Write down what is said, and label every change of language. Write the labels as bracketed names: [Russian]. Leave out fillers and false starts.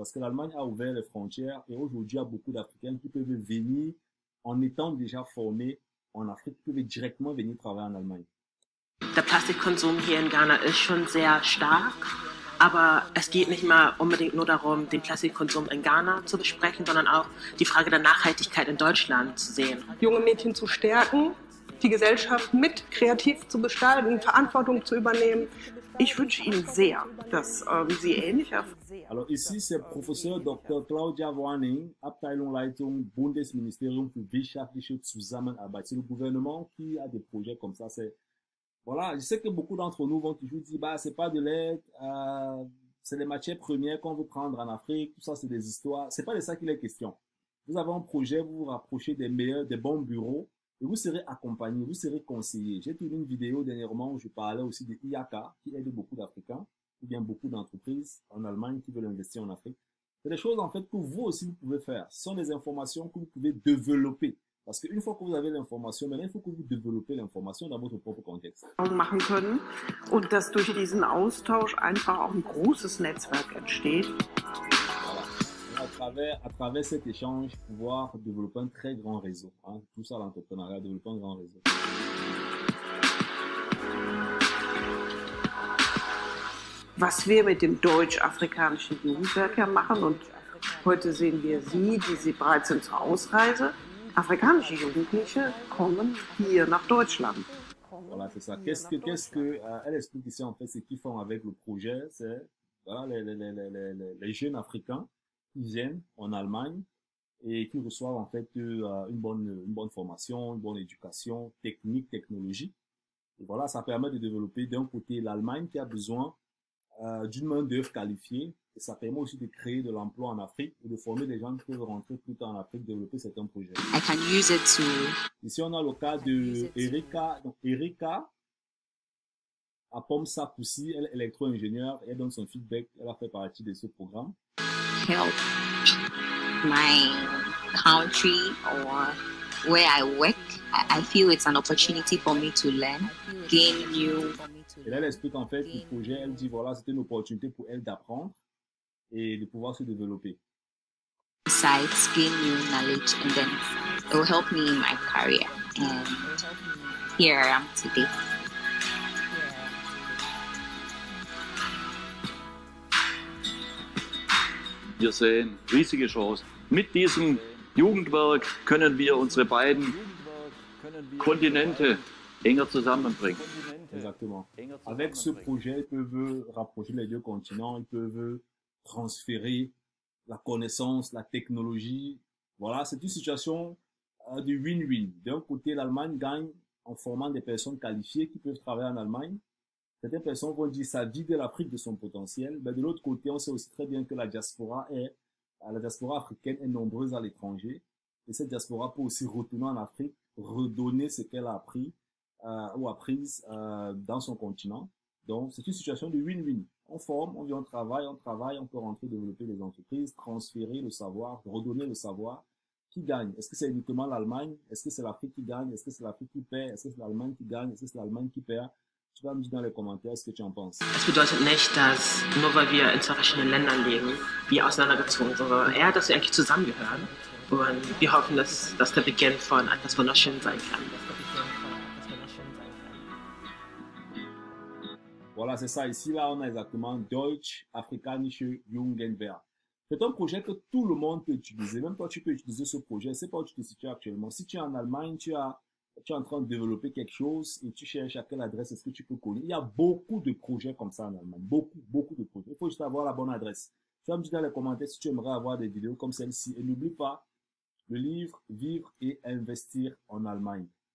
[French] Parce que l'Allemagne a ouvert les frontières et aujourd'hui, il y a beaucoup d'Africains qui peuvent venir en étant déjà formés en Afrique, qui peuvent directement venir travailler en Allemagne. [German] Der Plastikkonsum hier in Ghana ist schon sehr stark. Aber es geht nicht mal unbedingt nur darum, den Plastikkonsum in Ghana zu besprechen, sondern auch die Frage der Nachhaltigkeit in Deutschland zu sehen. Junge Mädchen zu stärken, die Gesellschaft mit kreativ zu gestalten, Verantwortung zu übernehmen. Ich wünsche Ihnen sehr, dass Sie ähnlich erfahren. [French] Alors ici, c'est Professeur Dr. [German] Claudia Warning, Abteilungsleitung Bundesministerium für wirtschaftliche Zusammenarbeit. [French] C'est le gouvernement qui a des projets comme ça. Voilà, je sais que beaucoup d'entre nous vont toujours dire, bah, c'est pas de l'aide, c'est les matières premières qu'on veut prendre en Afrique, tout ça, c'est des histoires. C'est pas de ça qu'il est question. Vous avez un projet, vous vous rapprochez des meilleurs, des bons bureaux, et vous serez accompagné, vous serez conseillé. J'ai tourné une vidéo dernièrement où je parlais aussi de IAK, qui aide beaucoup d'Africains, ou bien beaucoup d'entreprises en Allemagne qui veulent investir en Afrique. C'est des choses, en fait, que vous aussi, vous pouvez faire. Ce sont des informations que vous pouvez développer. Parce qu'une fois que vous avez l'information, maintenant, il faut que vous développez l'information dans votre propre contexte. [German] Machen können und dass durch diesen Austausch einfach auch ein großes Netzwerk entsteht. [French] Voilà. À travers cet échange, pouvoir développer un très grand réseau. Hein. Tout ça, l'entrepreneuriat, développer un grand réseau. [German] Was wir mit dem deutsch-afrikanischen Jugendwerk ja machen, und heute sehen wir Sie, die Sie bereit sind zur Ausreise. Afrikanische Jugendliche kommen hier nach Deutschland. [French] Voilà, c'est ça. Elle explique ici en fait ce qu'ils font avec le projet, c'est voilà, les jeunes Africains qui viennent en Allemagne et qui reçoivent en fait une bonne formation, une bonne éducation technique, technologique. Et voilà, ça permet de développer d'un côté l'Allemagne qui a besoin d'une main d'œuvre qualifiée. Et ça permet aussi de créer de l'emploi en Afrique et de former des gens qui peuvent rentrer plus tard en Afrique, développer certains projets. [English] I can use it to... [French] Ici, on a le cas de Erika. Donc, Erika à Pomsa Poussi, elle est électro-ingénieure et elle donne son feedback. Elle a fait partie de ce programme. [English] Help my country or where I work. I feel it's an opportunity for me to learn, gain new... [French] Et là, elle explique en fait le projet. Elle dit voilà, c'était une opportunité pour elle d'apprendre et de pouvoir se développer. [English] Besides, gain new knowledge, and then it will help me in my career. And here I am today. [German] Wir sehen riesige Chancen. Mit diesem Jugendwerk können wir unsere beiden Kontinente enger zusammenbringen. [French] Exactement. Avec ce projet, ils peuvent rapprocher les deux continents, ils peuvent transférer la connaissance, la technologie. Voilà, c'est une situation de win-win. D'un côté, l'Allemagne gagne en formant des personnes qualifiées qui peuvent travailler en Allemagne. Certaines personnes vont dire ça vide l'Afrique de son potentiel. Mais de l'autre côté, on sait aussi très bien que la diaspora africaine est nombreuse à l'étranger. Et cette diaspora peut aussi retourner en Afrique, redonner ce qu'elle a appris ou apprise dans son continent. Donc, c'est une situation de win-win. On forme, on vient, on travaille, on peut rentrer, développer des entreprises, transférer le savoir, redonner le savoir. Qui gagne? Est-ce que c'est uniquement l'Allemagne? Est-ce que c'est l'Afrique qui gagne? Est-ce que c'est l'Afrique qui perd? Est-ce que c'est l'Allemagne qui gagne? Est-ce que c'est l'Allemagne qui perd? Tu vas me dire dans les commentaires ce que tu en penses. [German] Es bedeutet nicht, dass nur weil wir in zwei verschiedenen Ländern leben, wir auseinandergezogen sind, sondern eher, dass wir eigentlich zusammengehören Und wir hoffen, dass das der Beginn von etwas Wunderschönem sein kann. [French] Voilà, c'est ça. Ici, là, on a exactement Deutsch-Afrikanische Jugendwehr. C'est un projet que tout le monde peut utiliser. Même toi, tu peux utiliser ce projet. C'est pas où tu te situes actuellement. Si tu es en Allemagne, tu es en train de développer quelque chose et tu cherches à quelle adresse est-ce que tu peux coller. Il y a beaucoup de projets comme ça en Allemagne. Beaucoup de projets. Il faut juste avoir la bonne adresse. Tu vas me dire dans les commentaires si tu aimerais avoir des vidéos comme celle-ci. Et n'oublie pas le livre Vivre et investir en Allemagne.